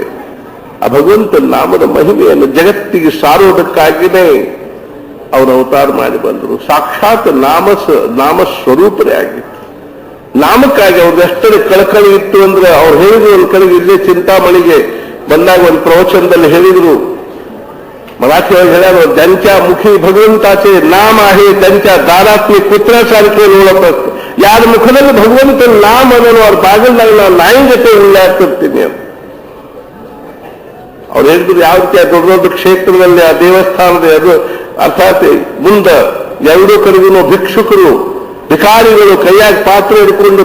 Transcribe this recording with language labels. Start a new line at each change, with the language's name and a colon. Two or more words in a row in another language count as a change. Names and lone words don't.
Kannada: ಆ ಭಗವಂತನ ನಾಮದ ಮಹಿಮೆಯನ್ನು ಜಗತ್ತಿಗೆ ಸಾರುವುದಕ್ಕಾಗಿಯೇ ಅವರು ಅವತಾರ ಮಾಡಿ ಬಂದರು. ಸಾಕ್ಷಾತ್ ನಾಮ ಸ್ವರೂಪರೇ ಆಗಿತ್ತು. ನಾಮಕ್ಕಾಗಿ ಅವ್ರದ್ದು ಎಷ್ಟರ ಕಳಕಳಿ ಇತ್ತು ಅಂದ್ರೆ ಅವ್ರು ಹೇಳಿದ್ರು ಒಂದ್ ಕಡೆಗೆ ಇಲ್ಲೇ ಚಿಂತಾಮಣಿಗೆ ಬಂದಾಗ ಒಂದು ಪ್ರವಚನದಲ್ಲಿ ಹೇಳಿದ್ರು,
Marathi: मराठीवर ಹೇಳ್ಯಾರ, ज्यांच्या मुखी भगवंताचे नाम आहे त्यांच्या दारात मी कुत्र्यासारखे लोळत असतो.
Kannada: ಯಾರ ಮುಖದಲ್ಲಿ ಭಗವಂತನ ನಾಮ ಅನ್ನೋ ಅವ್ರ ಬಾಗಿಲ್ದಾಗ ನಾವು ನಾಯಿ ಜೊತೆ ಉಳ್ಳಾಡ್ತಿರ್ತೀನಿ ಅಂತ ಅವ್ರು ಹೇಳಿದ್ರು. ಯಾವ ರೀತಿ ದೊಡ್ಡ ದೊಡ್ಡ ಕ್ಷೇತ್ರದಲ್ಲಿ ಆ ದೇವಸ್ಥಾನದ ಅದು ಅರ್ಥಾತ್ ಮುಂದೆ ಎರಡೂ ಕಡೆಗೂ ಭಿಕ್ಷುಕರು ಭಿಕಾರಿಗಳು ಕೈಯಾಗ ಪಾತ್ರೆ ಹಿಡ್ಕೊಂಡು